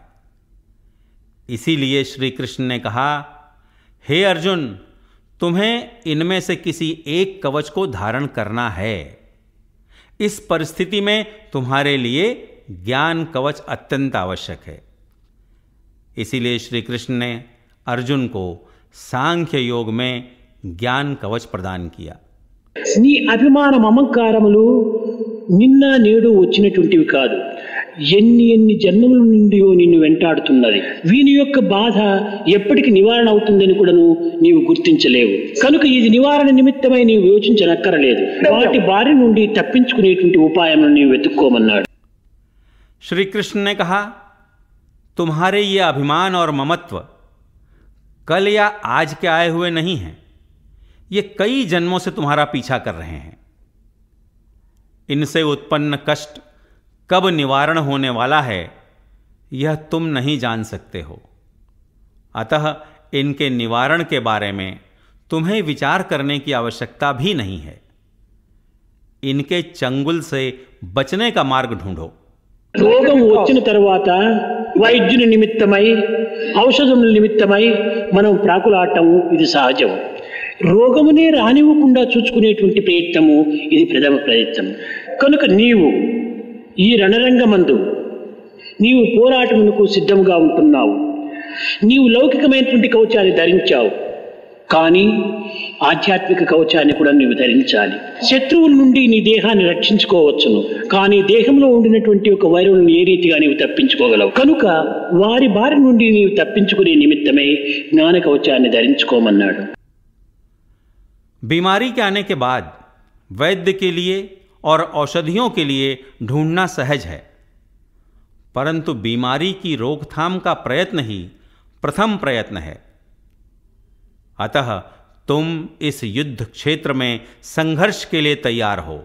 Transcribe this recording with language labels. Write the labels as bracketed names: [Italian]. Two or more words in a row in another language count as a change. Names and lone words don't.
[Hindi] इसीलिए श्री कृष्ण ने कहा, हे अर्जुन, तुम्हें इनमें से किसी एक कवच को धारण करना है। इस परिस्थिति में तुम्हारे लिए ज्ञान कवच अत्यंत आवश्यक है। इसीलिए श्री कृष्ण ने अर्जुन को सांख्य योग में ज्ञान कवच प्रदान किया। [Telugu] నీ అభిమాన మమకారములు నిన్న నేడు వచ్చినటువంటివి కాదు, ఎన్ని ఎన్ని జన్మముల నుండి నిన్ను వెంటాడుతున్నది. వీని యొక్క బాధ ఎప్పటికి నివారణ అవుతుందని కూడాను నీవు గుర్తించలేవు. కనుక ఇది నివారణ నిమిత్తమై నీవు యోచించనక్కరలేదు. వాటి బారి నుండి తప్పించుకునేటువంటి ఉపాయములను నీవు వెతుక్కోమన్నాడు. [Hindi] श्री कृष्ण ने कहा, तुम्हारे ये अभिमान और ममत्व कल या आज के आए हुए नहीं हैं, ये कई जन्मों से तुम्हारा पीछा कर रहे हैं। इनसे उत्पन्न कष्ट कब निवारण होने वाला है यह तुम नहीं जान सकते हो। अतः इनके निवारण के बारे में तुम्हें विचार करने की आवश्यकता भी नहीं है। इनके चंगुल से बचने का मार्ग ढूंढो। [Telugu] రోగం వచ్చిన తర్వాత వైద్యుని నిమిత్తమై ఔషధముల నిమిత్తమై మనం ప్రాకులాడటము ఇది సహజం. రోగమునే రానివ్వకుండా చూసుకునేటువంటి ప్రయత్నము ఇది ప్రథమ ప్రయత్నం. కనుక నీవు ఈ రణరంగమందు నీవు పోరాటమునకు సిద్ధంగా ఉంటున్నావు. నీవు లౌకికమైనటువంటి కవచాన్ని ధరించావు, కానీ ఆధ్యాత్మిక కవచాన్ని కూడా నీవు ధరించాలి. శత్రువుల నుండి నీ దేహాన్ని రక్షించుకోవచ్చును, కానీ దేహంలో ఉండినటువంటి ఒక వైరవులను ఏ రీతిగా నీవు తప్పించుకోగలవు. కనుక వారి బారి నుండి నీవు తప్పించుకునే నిమిత్తమై జ్ఞాన కవచాన్ని ధరించుకోమన్నాడు. [Hindi] बीमारी के आने के बाद वैद्य के लिए और औषधियों के लिए ढूंढना सहज है, परंतु बीमारी की रोकथाम का प्रयत्न ही प्रथम प्रयत्न है। अतः तुम इस युद्ध क्षेत्र में संघर्ष के लिए तैयार हो।